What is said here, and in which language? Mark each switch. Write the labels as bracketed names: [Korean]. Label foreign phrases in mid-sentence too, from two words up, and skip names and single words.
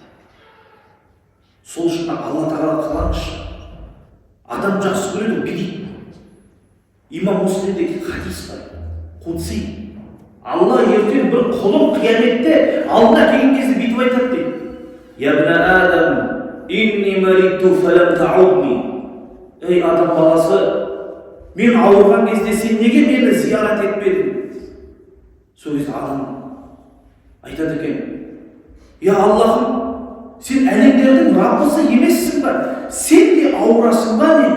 [Kazakh] Сол үшін Алла тағала қалаңызшы. Адам жақсы көреді, билейді. Имам Муслимде хадис бар. Құдси. Алла ертең бір құлым қияметте алдына келген кезде бүйтіп айтады дейді. [Arabic] يا ابن آدم, إني مرضت فلم تعدني. [Kazakh] Ей адам баласы, мен ауырған кезде сен неге мені зиярат етпедің? Сол кезде адам айтады екен, я Аллахым, сен әлемдердің Раббысы емессің ба? Сен де ауырасың ба не?